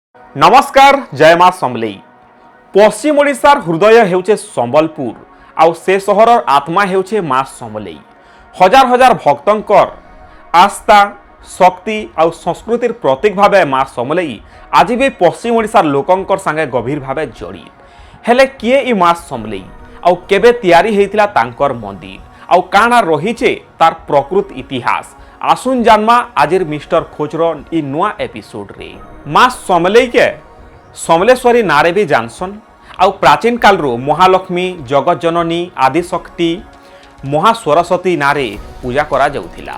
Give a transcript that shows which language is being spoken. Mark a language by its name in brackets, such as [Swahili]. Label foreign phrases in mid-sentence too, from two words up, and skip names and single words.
[Odia] ନମସ୍କାର ଜୟ ମାଁ ସମଲେଇ। ପଶ୍ଚିମ ଓଡ଼ିଶାର ହୃଦୟ ହେଉଛି ସମ୍ବଲପୁର ଆଉ ସେ ସହର ଆତ୍ମା ହେଉଛି ମାଁ ସମଲେଇ। ହଜାର ହଜାର ଭକ୍ତଙ୍କର ଆସ୍ଥା ଶକ୍ତି ଆଉ ସଂସ୍କୃତିର ପ୍ରତୀକ ଭାବେ ମାଁ ସମଲେଇ ଆଜ ଭି ପଶ୍ଚିମ ଓଡ଼ିଶାର ଲୋକଙ୍କର ସଙ୍ଗେ ଗଭୀର ଭାବେ ଜଡ଼ିତ। ହେଲେ କିଏ ଏଇ ମାଁ ସମଲେଇ ଆଉ କେବେ ତିଆରି ହେଇଥିଲା ତାଙ୍କର ମନ୍ଦିର ଆଉ କ'ଣ ରହିଛି ତାର ପ୍ରକୃତ ଇତିହାସ ଆସନ୍ତୁ ଜାଣିବା ଆଜିର ମିଷ୍ଟର ଖୋଜର ଏଇ ନୂଆ ଏପିସୋଡ୍ ରେ। ମାଁ ସମଲେଇ କେ ସମଲେଶ୍ୱରୀ ନାଁରେ ଭି ଜାଣନ୍ତି ଆଉ ପ୍ରାଚୀନ କାଳ ରୁ ମହାଲକ୍ଷ୍ମୀ ଜଗତ ଜନନୀ ଆଦିଶକ୍ତି ମହାସରସ୍ୱତୀ ନାଁରେ ପୂଜା କରା ଯାଉଥିଲା।